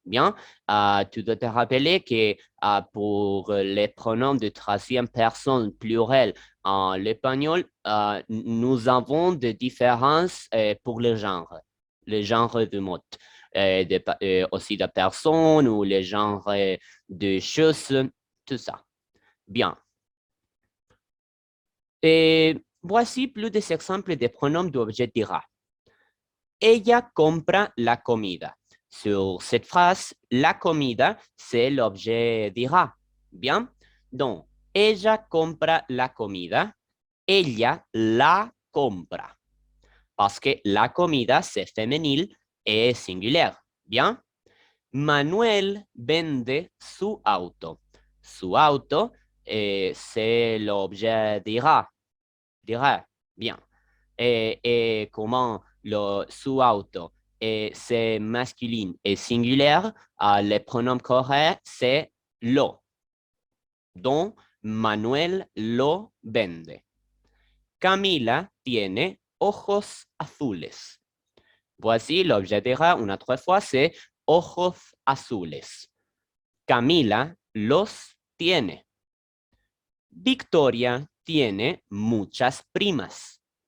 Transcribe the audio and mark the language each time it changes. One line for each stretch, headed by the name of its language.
French: Bien, tu dois te rappeler que pour les pronoms de troisième personne pluriel en l'espagnol, nous avons des différences pour le genre de mot, aussi de personnes ou le genre de choses, tout ça. Bien. Et voici plus des exemples de pronoms d'objet dira.
Spanish: Ella compra la comida.
French: Sur cette phrase, la comida, c'est l'objet dira. Bien.
Spanish: Donc, ella compra la comida. Ella la compra.
French: Parce que la comida, c'est féminin et singulière. Bien.
Spanish: Manuel vende su auto.
French: Su auto, c'est l'objet dira. Dira. Bien. Et comment su auto c'est masculin et singulière, le pronom correct, c'est lo.
Spanish: Donc, Manuel lo vende. Camila tiene ojos azules.
French: Voici l'objet dira une autre fois, c'est ojos azules.
Spanish: Camila los tiene. Victoria tiene muchas primas.